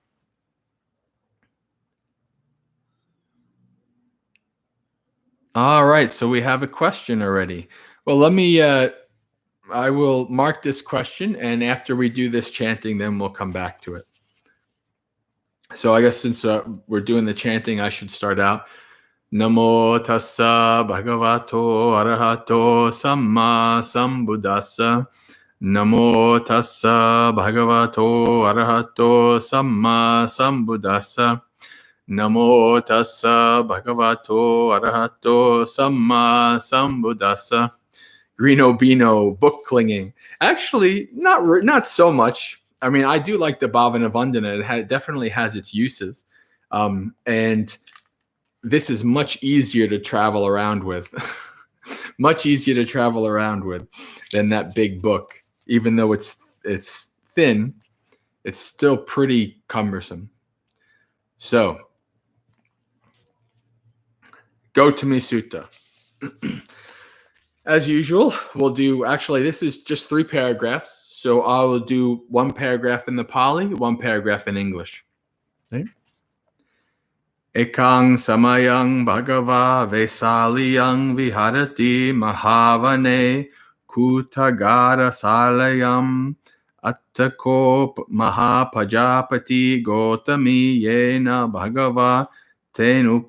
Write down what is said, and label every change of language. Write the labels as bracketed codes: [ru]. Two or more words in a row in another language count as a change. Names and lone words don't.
[en] All right, so we have a question already. Well, let me. I will mark this question, and after we do this chanting, then we'll come back to it. So I guess since we're doing the chanting, I should start out. [pi] Namo tassa bhagavato arahato samma sambuddhassa. Namo tassa bhagavato arahato samma sambuddhassa. Namo tassa bhagavato arahato samma sambuddhassa. [en] Greeno Beano, book clinging. Actually, not so much. I mean, I do like the Bhavana Vandana. It definitely has its uses. And this is much easier to travel around with. much easier to travel around with than that big book. Even though it's thin, it's still pretty cumbersome. So, Gautami Sutta. As usual, we'll do, actually, this is just 3 paragraphs. So I will do 1 paragraph in the Pali, 1 paragraph in English. Okay? [pi] Ekang samayang bhagava vesaliyang viharati mahavane kutagara salayam attakop mahapajapati gotami yena bhagava ten